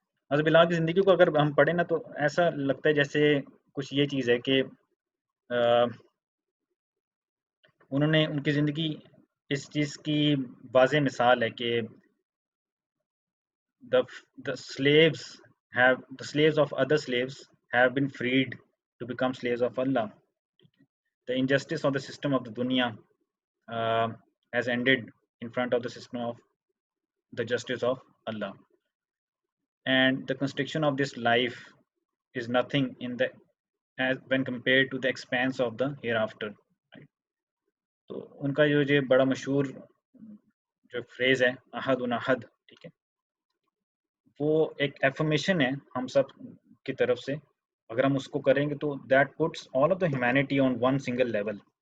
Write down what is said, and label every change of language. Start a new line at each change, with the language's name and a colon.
Urdu: حضرت بلال کی زندگی کو اگر ہم پڑھیں نا تو ایسا لگتا ہے جیسے کچھ یہ چیز ہے کہ انہوں نے ان کی زندگی اس چیز کی واضح مثال ہے کہ
English: the slaves of other slaves have been freed to become slaves of Allah. The injustice of the system of the dunya has ended in front of the system of the justice of Allah. And the constriction of this life is nothing in the as when compared to the expanse of the hereafter. Right?
Urdu: تو ان کا جو بڑا مشہور جو freeze ہے احد احد، ٹھیک ہے، وہ ایک ایفرمیشن ہے ہم سب کی طرف سے. اگر ہم اس کو کریں گے تو
English: That puts all of the humanity on one single level.